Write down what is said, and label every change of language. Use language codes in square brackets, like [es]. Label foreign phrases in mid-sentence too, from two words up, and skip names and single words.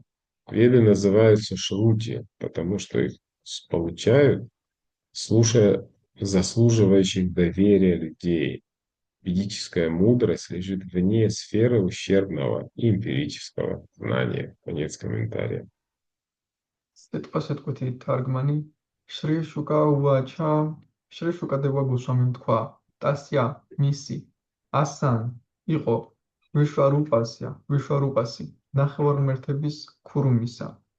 [ru] Веды называются шрути, потому что их получают, слушая заслуживающих доверия людей. Ведическая мудрость лежит вне сферы ущербного и эмпирического знания. Конец комментария. [ka] სიტყვასიტყვეთი თარგმანი. [sa] श्री शुक उवाच, [ka] შრი შუკადევა გოსვამიმ თქვა, ტასია მისი, ასან იყო ვიშვარუპასი, ნახევარმთების ქურუმისა,